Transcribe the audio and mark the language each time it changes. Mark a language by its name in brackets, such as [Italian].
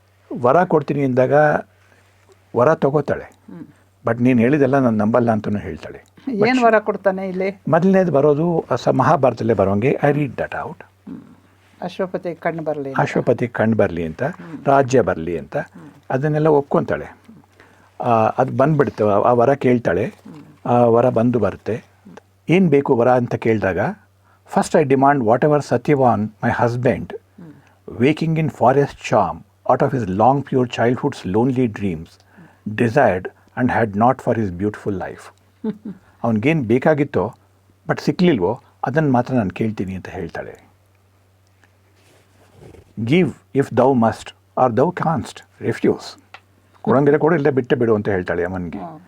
[Kannada] ವರ ಕೊಡ್ತೀನಿ ಅಂದಾಗ ವರ ತಗೋತಾಳೆ. ಬಟ್ ನೀನು ಹೇಳಿದೆಲ್ಲ ನಾನು ನಂಬಲ್ಲ ಅಂತಲೂ ಹೇಳ್ತಾಳೆ. ಏನು ವರ ಕೊಡ್ತಾನೆ ಇಲ್ಲಿ? ಮೊದಲನೇದು ಬರೋದು ಮಹಾಭಾರತದಲ್ಲೇ ಬರೋಂಗೆ, [English] I read that out. [Kannada] Ashwapati ಕಣ್ಣು ಬರಲಿ ಅಂತ, ರಾಜ್ಯ ಬರಲಿ ಅಂತ, ಅದನ್ನೆಲ್ಲ ಒಪ್ಕೊತಾಳೆ. ಅದು ಬಂದುಬಿಡುತ್ತೆ. ಆ ವರ ಕೇಳ್ತಾಳೆ, ಆ ವರ ಬರುತ್ತೆ. ಏನು ಬೇಕು ವರ ಅಂತ ಕೇಳಿದಾಗ, [English] First I demand whatever Satyavan my husband waking in forest charm out of his long pure childhood's lonely dreams desired and had not for his beautiful life. [Kannada] ಅವನಿಗೇನು ಬೇಕಾಗಿತ್ತೋ ಬಟ್ ಸಿಕ್ಕಲಿಲ್ವೋ ಅದನ್ನು ಮಾತ್ರ ನಾನು ಕೇಳ್ತೀನಿ ಅಂತ ಹೇಳ್ತಾಳೆ. [English] Give if thou must or thou canst refuse. [Kannada] ಕೊಡಂಗಿಲ್ಲ ಕೊಡು, ಇಲ್ಲ ಬಿಟ್ಟೆ ಬಿಡು ಅಂತ ಹೇಳ್ತಾಳೆ ಅಮ್ಮನಿಗೆ.